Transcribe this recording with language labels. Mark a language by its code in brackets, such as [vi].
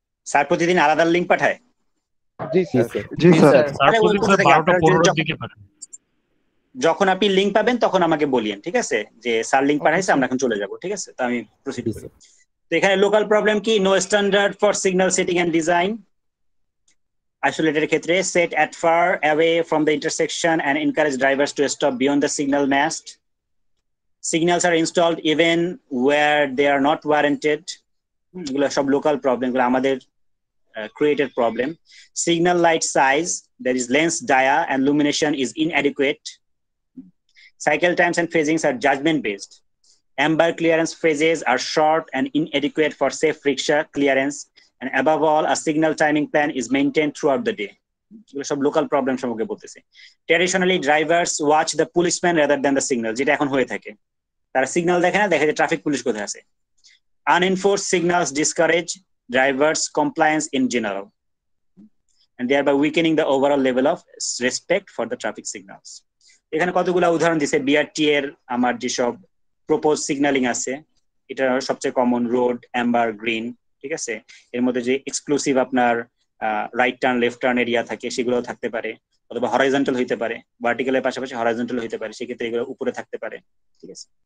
[bn] Sir প্রতিদিন আলাদা link পাঠায়? জি স্যার। জি স্যার। আরে ওই কোথা থেকে 12টা আপনারা 15 দিকে পাঠান। যখন আপনি লিঙ্ক পাবেন তখন আমাকে বলিয়েন, ঠিক আছে, যে স্যার লিঙ্ক পাঠাইছে, স্যার। আমরা এখন চলে যাব, ঠিক আছে? তো আমি প্রসিড করি। তো এখানে লোকাল প্রবলেম কি? [en] No standard for signal setting and design. Isolated [bn] ক্ষেত্রে [en] set at far away from the intersection and encourage drivers to stop beyond the signal mast. Signals are installed even where they are not warranted. [bn] এগুলো সব local problem, এগুলো আমাদের [en] created problem. Signal light size, there is lens dia and illumination is inadequate. Cycle times and phasings are judgment based. Amber clearance phases are short and inadequate for safe rickshaw clearance. And above all, a signal timing plan is maintained throughout the day. [bn] সব local problem সম্পর্কে বলতেছে। [en] traditionally drivers watch the policeman rather than the signal, [bn] যেটা এখন হয়ে থাকে। তারা signal দেখে না, দেখে যে ট্রাফিক পুলিশ কোথায় আছে। [en] Unenforced signals discourage drivers compliance in general and thereby weakening the overall level of respect for the traffic signals. [bn] এখানে কতগুলো উদাহরণ দিছে। বিআরটি এর আমার যেসব প্রপোজ সিগন্যালিং আছে, এটা সবচেয়ে কমন রোড, অ্যাম্বার, গ্রিন, ঠিক আছে। এর মধ্যে যে এক্সক্লুসিভ আপনার right turn, left turn area থাকে, সেগুলো থাকতে পারে, অথবা হরাইজন্টাল হইতে পারে, ভার্টিক্যালের পাশাপাশি হরাইজন্টাল হইতে পারে, সেক্ষেত্রে এগুলো উপরে থাকতে পারে, ঠিক আছে।